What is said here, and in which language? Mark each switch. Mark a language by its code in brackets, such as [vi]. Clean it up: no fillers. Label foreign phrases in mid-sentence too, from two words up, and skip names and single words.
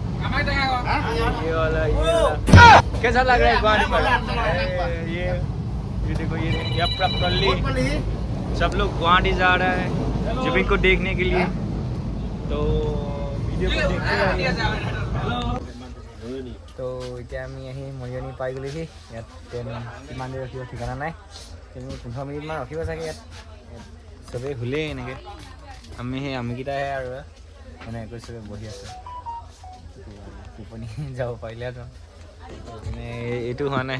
[hi] ये वाला कैसा लग रहा है गाड़ी पर? ये देखो ये प्रॉपर्ली सब लोग गुवाहाटी जा रहा है जुबिन को देखने के लिए, तो वीडियो को देखते तो [as] এতিয়া আমি আহি মৰিয়নি পাই গ'লোহি। ইয়াত ট্ৰেইন কিমান দেৰি ৰখিব ঠিকনা নাই, কিন্তু 15 মিনিটমান ৰখিব চাগে। ইয়াত চবেই শুলেই এনেকৈ, আমিকেইটাহে আৰু এনেকৈ চবেই বহি আছোঁ। টোপনি যাব পাৰিলেহেঁতেন, মানে এইটো হোৱা নাই।